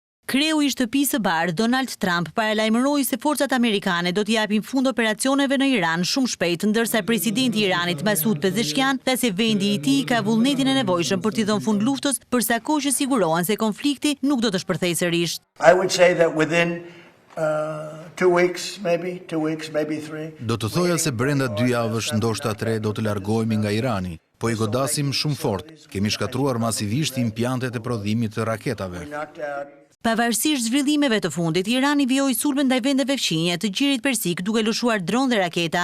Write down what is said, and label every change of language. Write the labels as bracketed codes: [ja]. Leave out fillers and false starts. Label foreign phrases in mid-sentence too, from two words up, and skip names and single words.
[sq] Kreu I Shtëpisë së Bardhë Donald Trump paralajmëroi se forcat amerikane do të japin fund operacioneve në Iran shumë shpejt, ndërsa presidenti I Iranit Masoud Pezeshkian tha se vendi I tij ka vullnetin e nevojshëm për t'i dhënë fund luftës, përsa kohë që sigurohen se konflikti nuk do të shpërthejë sërish. [en] I would say that within 2 weeks, maybe 3. [sq] Do të thoja se brenda 2 javësh, ndoshta 3, do të largohemi nga Irani, po I godasim shumë fort. Kemi shkatruar masivisht impjantet e prodhimit të raketave. Pavarësisht zhvillimeve të fundit, Irani vijoi sulme ndaj vendeve fqinje të Gjirit Persik duke lëshuar dronë dhe raketa.